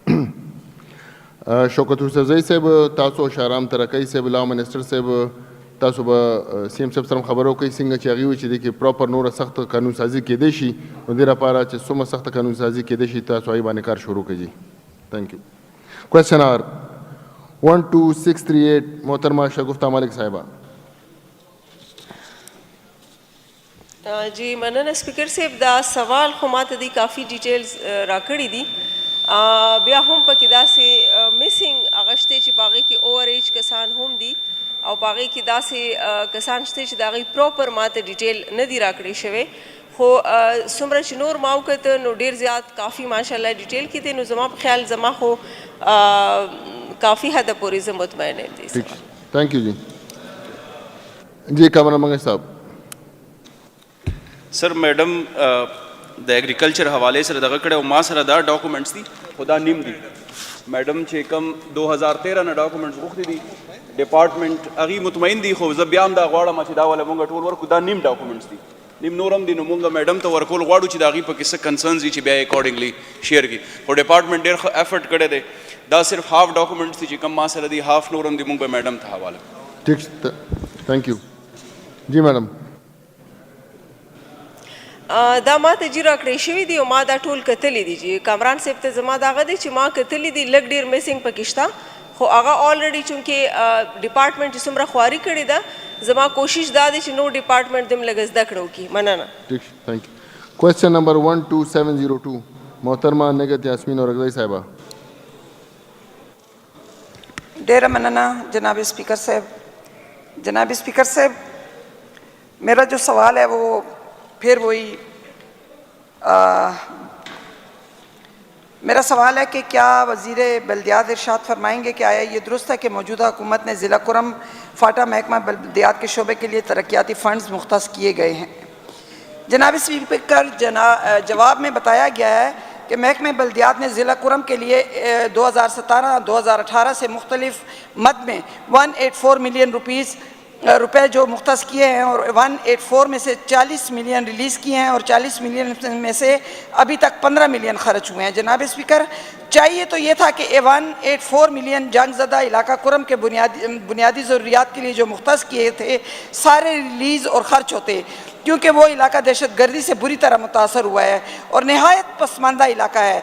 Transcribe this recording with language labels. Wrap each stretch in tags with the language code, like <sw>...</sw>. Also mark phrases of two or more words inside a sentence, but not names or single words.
<ps>شوکت یوسفزئی صاحب تاسو شهرام ترقی صاحب</ps> <en>law minister</en> <ps>صاحب تاسو به</ps> <en>CM</en> <ps>صاحب سره خبرو کوي څنګه چې هغې وایي چې دې کې پراپر نوره سخت قانون سازي کېدی شي نو دې لپاره چې څومره سخته قانون سازي کېدی شي تاسو هغې باندې کار شروع کړئ.</ps> <en>Thank you. question R</en> <ur>12638 محترمہ شگفتہ ملک صاحبہ.</ur> <ps>جی مننه سپیکر صاحب دا سوال خو ماته دی کافی ډیټیلز راکړي دي. بیا هم پکې داسې میسنګ اغشته چې په هغې کې</ps> <en>over age</en> <ps>کسان هم دي او په هغې کې داسې کسان شته چې د هغې پراپر ماته ډیټیل نه دي راکړی شوی. خو څومره چې نور ما وکته نو ډېر زیات کافي ماشاءالله ډیټیل کې دی. نو زما په خیال زما خو کافی حد پورې زه مطمئن یم دی.</ps> <en>thank you</en> <ur>جی. جی کامران منگل صاحب.</ur> <en>sir madam</en> <ps>د ایگریکلچر حوالے سره دغه کړی او ما سره دا ډاکومنټس دي خو دا نیم دي. میډم چې کم 2013 نه ډاکومنټس غوښتي دي ډپارټمنټ هغې مطمئن دي خو زه بیا هم دا غواړم چې دا والا مونږ ټول ورکړو. دا نیم ډاکومنټس دي نیم نور هم دي نو مونږ میډم ته ورکول غواړو چې د هغې پکې څه کنسرنز دي چې بیا یې</ps> <en>accordingly share</en> <ps>کړي. خو ډپارټمنټ ډېر ښه ایفرټ کړی دی. دا صرف</ps> <en>half documents</en> <ps>دي چې کم ما سره دي هاف نور هم دي مونږ به میډم ته حواله کړو.</ps> <ur>ٹھیک</ur> <en>thank you.</en> <ur>جی میڈم.</ur> <ps>دا ما ته جی راکړی شوي دي او ما دا ټول کتلی دي. چې کامران صاحب ته زما دغه دی چې ما کتلی دي لږ ډېر میسنګ پکې شته خو هغه آلریډي چونکې ډپارټمنټ چې څومره خواري کړې ده زما کوشش دا دی چې نور ډپارټمنټ دې هم لږ زده کړه وکړي. مننه.</ps> <ur>ٹھیک</ur> <en>thank you. question number</en> <ur>12702 محترمہ نگہت یاسمین اورغزئی صاحبہ.</ur> <ps>ډیره مننه جناب اسپیکر صاحب.</ps> <ur>جناب اسپیکر صاحب میرا جو سوال ہے وہ پھر وہی میرا سوال ہے کہ کیا وزیر بلدیات ارشاد فرمائیں گے کہ آیا یہ درست ہے کہ موجودہ حکومت نے ضلع کرم فاٹا محکمہ بلدیات کے شعبے کے لیے ترقیاتی فنڈز مختص کیے گئے ہیں؟ جناب اسپیکر جواب میں بتایا گیا ہے کہ محکمہ بلدیات نے ضلع کرم کے لیے 2017-2018 سے مختلف مد میں 184 ملین روپیز روپے جو مختص کیے ہیں اور 184 میں سے 40 ملین ریلیز کیے ہیں اور 40 ملین میں سے ابھی تک 15 ملین خرچ ہوئے ہیں. جناب اسپیکر، چاہیے تو یہ تھا کہ 184 ملین جنگ زدہ علاقہ کرم کے بنیادی ضروریات کے لیے جو مختص کیے تھے سارے ریلیز اور خرچ ہوتے، کیونکہ وہ علاقہ دہشت گردی سے بری طرح متاثر ہوا ہے اور نہایت پسماندہ علاقہ ہے.</ur>